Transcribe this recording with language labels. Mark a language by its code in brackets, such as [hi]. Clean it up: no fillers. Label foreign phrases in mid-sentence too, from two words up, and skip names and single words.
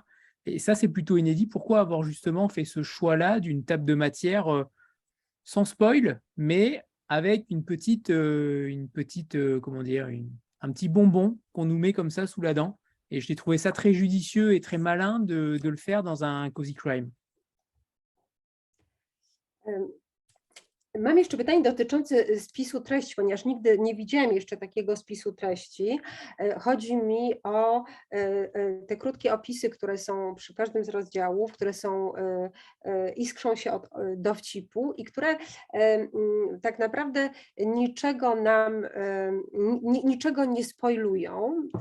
[fr] Et ça, c'est plutôt inédit. Pourquoi avoir justement fait ce choix-là d'une table de matière sans spoil, mais avec un petit bonbon qu'on nous met comme ça sous la dent. Et j'ai trouvé ça très judicieux et très malin de le faire dans un [en] cozy crime. [pl] Mam jeszcze pytanie dotyczące spisu treści, ponieważ nigdy nie widziałam jeszcze takiego spisu treści. Chodzi mi o te krótkie opisy, które są przy każdym z rozdziałów, które iskrzą się od dowcipu i które tak naprawdę niczego nie spoilują.